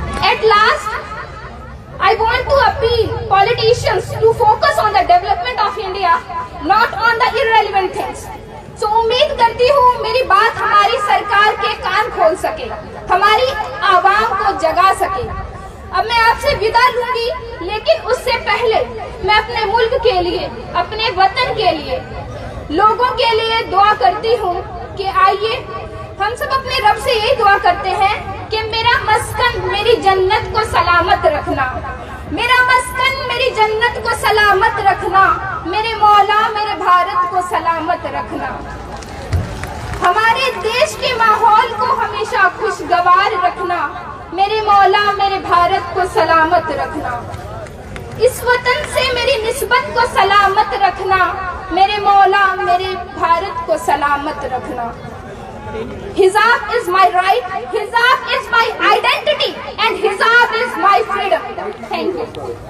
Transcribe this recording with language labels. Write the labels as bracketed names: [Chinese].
[English] At last, I want to appeal politicians to focus on the development of India, not on the irrelevant things. [Hindi] So उम्मीद करती हूँ मेरी बात हमारी सरकार के कान खोल सके, हमारी आवाम को जगा सके। अब मैं आपसे विदा लूंगी, लेकिन उससे पहले मैं अपने मुल्क के लिए, अपने वतन के लिए, लोगों के लिए दुआ करती हूँ कि आइए हम सब अपने रब से यही दुआ करते हैं कि मेरा मस्कन मेरी जन्नत को सलामत रखना, मेरा मस्कन मेरी जन्नत को सलामत रखना, मेरे मौला मेरे भारत को सलामत रखना। हमारे देश के माहौल को हमेशा खुशगवार रखना, मेरे मौला मेरे भारत को सलामत रखना। इस वतन से मेरी निस्बत को सलामत रखना, मेरे मौला मेरे भारत को सलामत रखना। [English] Hijab is my right, hijab is my identity, and hijab is my freedom. Thank you.